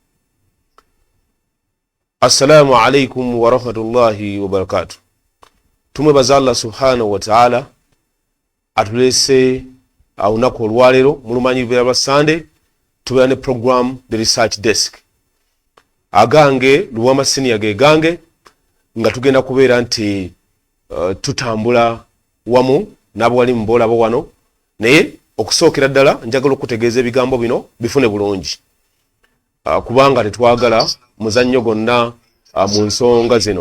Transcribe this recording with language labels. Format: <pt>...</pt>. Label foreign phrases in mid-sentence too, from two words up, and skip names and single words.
<ar>السلام عليكم ورحمة الله وبركاته.</ar> <lg>Tumwebaza</lg> <ar>الله سبحانه وتعالى</ar> <lg>atulese olunaku olwaleero mulumanyi lubeera lwa Sunday tubeera ne program the research desk agange luwama senior ge gange nga tugenda kubeera nti tutambula wamu n'abo wali mu boolabo wano naye okusookera ddala njagala okutegeeza ebigambo bino bifune bulungi kubanga tetwagala muzannyo gonna mu nsonga zino.</lg>